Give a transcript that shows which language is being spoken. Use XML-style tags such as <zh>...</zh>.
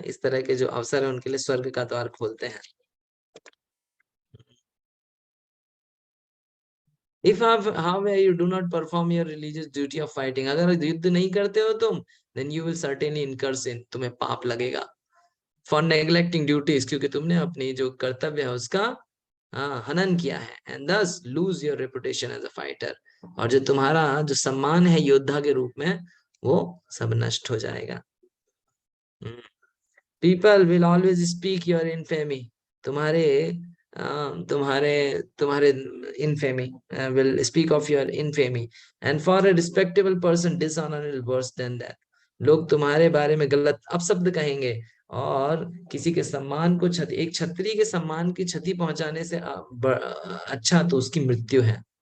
<hi>इस तरह के जो अवसर है उनके लिए स्वर्ग का द्वार खोलते हैं।</hi> <en>If however you do not perform your religious duty of fighting,</en> <hi>अगर युद्ध नहीं करते हो तुम,</hi> <en>then you will certainly incur sin,</en> <hi>तुम्हें पाप लगेगा।</hi> <en>For neglecting duties,</en> <hi>क्योंकि तुमने अपनी जो कर्तव्य है उसका हनन किया है,</hi> <en>and thus lose your reputation as a fighter,</en> <hi>और जो तुम्हारा जो सम्मान है योद्धा के रूप में वो सब नष्ट हो जाएगा।</hi> <en>People will always speak your infamy,</en> <hi>तुम्हारे तुम्हारे</hi> <en>infamy will speak of your infamy, and for a respectable person dishonor is worse than that,</en> <hi>लोग तुम्हारे बारे में गलत अपशब्द कहेंगे, और किसी के सम्मान को एक क्षत्रिय के सम्मान की क्षति पहुंचाने से अच्छा तो उसकी मृत्यु है।</hi>